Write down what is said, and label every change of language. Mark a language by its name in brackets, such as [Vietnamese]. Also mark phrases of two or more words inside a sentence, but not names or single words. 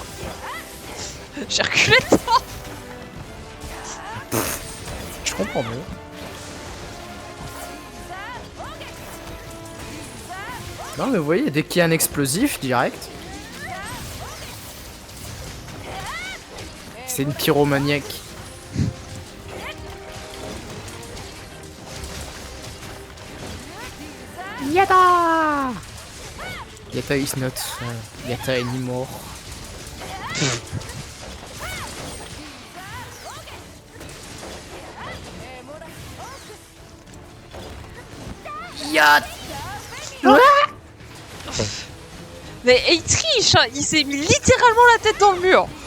[French] J'ai reculé le temps. Je comprends mieux. Non mais vous voyez, dès qu'il y a un explosif, direct. C'est une pyromaniaque. Yata! [English] Yata is not Yata anymore. [French] Yat! Mais il triche, hein, il s'est mis littéralement la tête dans le mur.